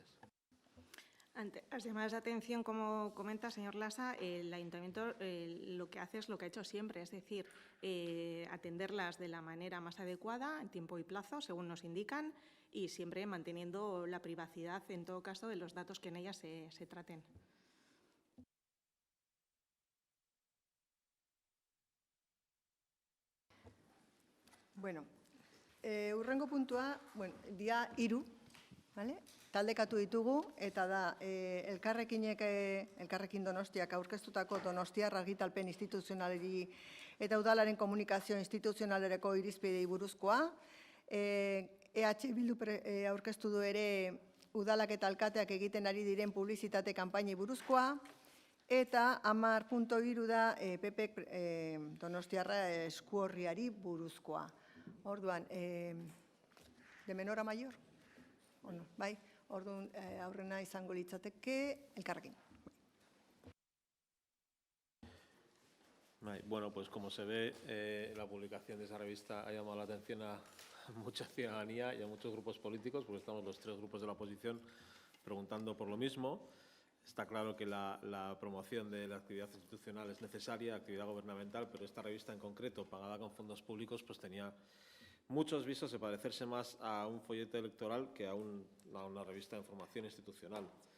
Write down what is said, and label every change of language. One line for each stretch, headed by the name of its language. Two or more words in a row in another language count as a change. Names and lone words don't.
Spanish: Ante las llamadas de atención, como comenta, señor Lasa, el Ayuntamiento lo que hace es lo que ha hecho siempre, es decir, atenderlas de la manera más adecuada, en tiempo y plazo, según nos indican, y siempre manteniendo la privacidad, en todo caso, de los datos que en ellas se traten.
Basque: Bueno, hurrengo puntua, dia 3, vale? Taldekatu ditugu, eta da Elkarrekin Donostiak aurkeztutako Donostiar argitalpen instituzionalari eta udalaren komunikazio instituzionalerako irizpidei buruzkoa. EH Bildu aurkeztu du ere udalak eta alkateak egiten ari diren publizitate kanpainei buruzkoa. Eta 10.3 da PP Donostiarra eskuorriari buruzkoa. Orduan,
Spanish: de menor a mayor?
Basque: Bai, orduan aurrena izango litzateke Elkarrekin.
Spanish: Bueno, pues como se ve, la publicación de esa revista ha llamado la atención a mucha ciudadanía y a muchos grupos políticos, porque estamos los tres grupos de la oposición preguntando por lo mismo. Está claro que la promoción de la actividad institucional es necesaria, actividad gubernamental, pero esta revista en concreto, pagada con fondos públicos, pues tenía muchos visos de parecerse más a un folleto electoral que a una revista de información institucional.